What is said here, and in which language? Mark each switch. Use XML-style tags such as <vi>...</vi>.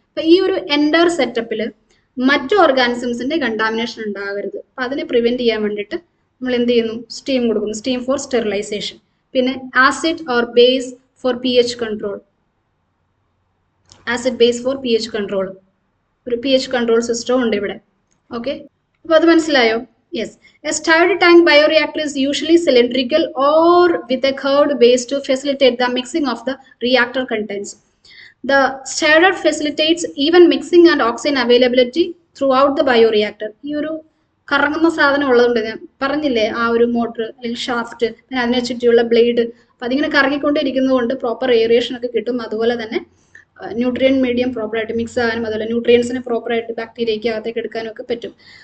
<ml>അപ്പം ഈ ഒരു എൻഡർ സെറ്റപ്പിൽ മറ്റു ഓർഗാനിസംസിന്റെ കണ്ടാമിനേഷൻ ഉണ്ടാകരുത്. അപ്പം അതിനെ പ്രിവെന്റ് ചെയ്യാൻ വേണ്ടിയിട്ട് നമ്മൾ എന്ത് ചെയ്യുന്നു? സ്റ്റീം കൊടുക്കുന്നു.</ml> <en>Steam for sterilisation. പിന്നെ acid or base for pH control. Acid base for pH control.</en> <ml>ഒരു pH കൺട്രോൾ സിസ്റ്റം ഉണ്ട് ഇവിടെ. ഓക്കെ, അപ്പോൾ അത് മനസ്സിലായോ?</ml> <en>Yes, a stirred tank bioreactor is usually cylindrical or with a curved base to facilitate the mixing of the reactor contents. The stirrer facilitates even mixing and oxygen availability throughout the bioreactor.</en> <ml>ഈ ഒരു കറങ്ങുന്ന സാധനം ഉള്ളതുകൊണ്ട് ഞാൻ പറഞ്ഞില്ലേ, ആ ഒരു motor അല്ലെങ്കിൽ ഷാഫ്റ്റ്, പിന്നെ അതിനെ ചുറ്റിയുള്ള ബ്ലേഡ്, അപ്പം അതിങ്ങനെ കറങ്ങിക്കൊണ്ടിരിക്കുന്നത് കൊണ്ട് പ്രോപ്പർ എയറേഷൻ ഒക്കെ കിട്ടും. അതുപോലെ തന്നെ ന്യൂട്രിയൻ മീഡിയം പ്രോപ്പറായിട്ട് മിക്സ് ആകാനും അതുപോലെ ന്യൂട്രിയൻസിനെ പ്രോപ്പറായിട്ട് ബാക്ടീരിയയ്ക്ക് അകത്തേക്ക് എടുക്കാനും ഒക്കെ പറ്റും.</ml>